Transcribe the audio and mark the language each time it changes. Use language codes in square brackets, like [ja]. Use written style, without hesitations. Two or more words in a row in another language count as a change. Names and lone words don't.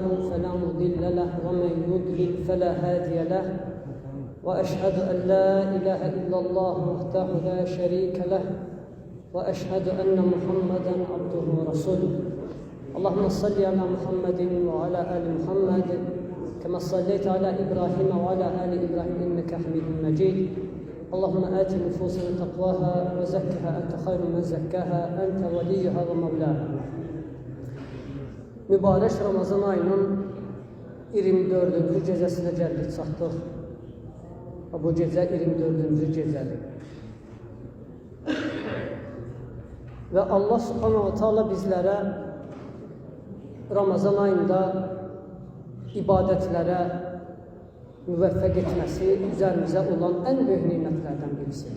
[ar] فلا مضل له ومن يضلل فلا هادي له وأشهد أن لا إله إلا الله وحده لا شريك له وأشهد أن محمدا عبده ورسوله اللهم صل على محمد وعلى آل محمد كما صليت على إبراهيم وعلى آل إبراهيم إنك حميد مجيد اللهم آت نفوسنا تقواها وزكها أنت خير من زكاها أنت وليها ومولاها. [az] Mübarək Ramazan ayının 24-cü gecəsinə gəldik, çatdıq. Bu gecə 24-cü gecədir. Və Allah [ar] سبحانه وتعالى [az] bizlərə Ramazan ayında ibadətlərə müvəffəq etməsi üzərimizə olan ən böyük nimətlərdən birisidir.